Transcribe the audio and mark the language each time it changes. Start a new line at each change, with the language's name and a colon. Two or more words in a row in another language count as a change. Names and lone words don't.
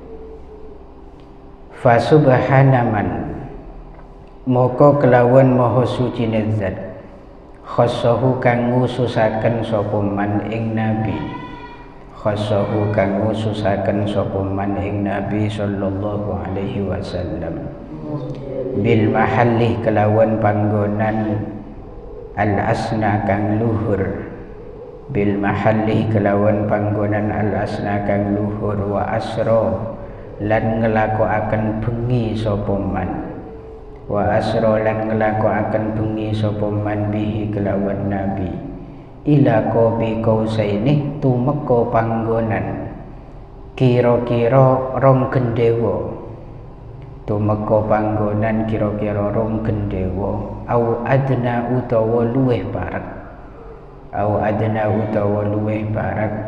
Arabic: فسبحان من
Javanese: moko kelawan maha suci zat khassahu kang ngususaken sapa man ing nabi, khassahu kang ngususaken sapa man ing nabi
Arabic: صلى الله عليه وسلم بالمحل
Javanese: kelawan panggonan
Arabic: الأسنى
Javanese: kang luhur,
Arabic: بالمحل
Javanese: kelawan panggonan
Arabic: الأسنى
Javanese: kang luhur
Arabic: وأسرى
Javanese: lan ngelakoaken bengi sapa man,
Arabic: وأسرى
Javanese: lan ngelakoaken bengi sapa man bihi kelawan nabi
Arabic: إلى قاب قوسين
Javanese: tumeka panggonan kira-kira rong gendewa, tumeka panggonan kira-kira rong gendewa
Arabic: أو أدنى
Javanese: utawa luweh parek,
Arabic: أو أدنى
Javanese: utawa luweh parek.